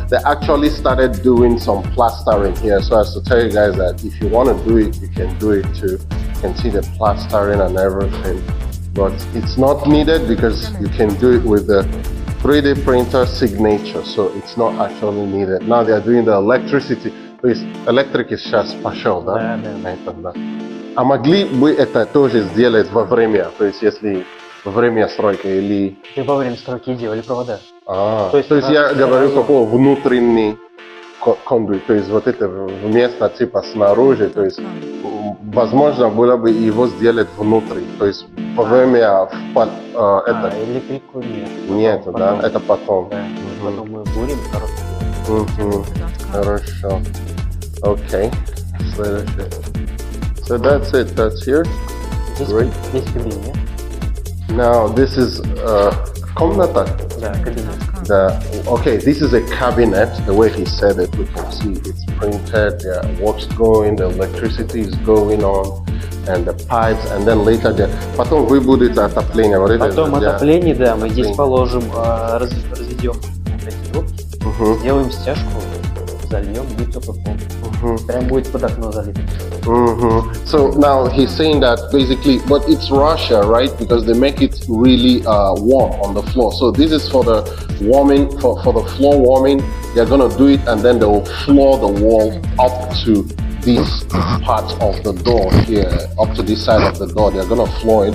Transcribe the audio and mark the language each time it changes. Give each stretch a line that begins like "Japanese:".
English: They actually started doing some plastering here, so as to tell you guys that if you want to do it, you can do it too. You can see the plastering and everything, but it's not needed because you can do it with the 3D printer signature, so it's not actually needed. Now they are doing the electricity.
Russian: То есть электрик сейчас пошел, да? Да. А могли бы это тоже сделать во время, то есть если во время стройки или... И во время стройки делали провода. То есть я говорю какой внутренний кондуит, то есть вот это вместо типа снаружи, то есть возможно было бы его сделать внутри, то есть во время это... Электрику нет. Нет, да? Это потом. Да, потом мы бурим короткий. Хорошо. Окей. Следующее.
English: So that's it. That's here.
Russian: Здесь кабинет.
English: Now this is
Russian: комната. Да, кабинет.
English: Okay, this is a cabinet. The way he said it, we can see it's printed. Yeah, work's going. The electricity is going on, and the pipes. And then later,
Russian: потом вы будете отопление. Потом отопление, да. Мы здесь положим, разведем эти трубки, сделаем стяжку, зальем гипсокрупом. Прям будет под окно залито.
English: So now he's saying that basically, but it's Russia, right? Because they make it really warm on the floor. So this is for the warming, for the floor warming. They're gonna do it, and then they will floor the wall up to this part of the door here, up to this side of the door. They're gonna floor it.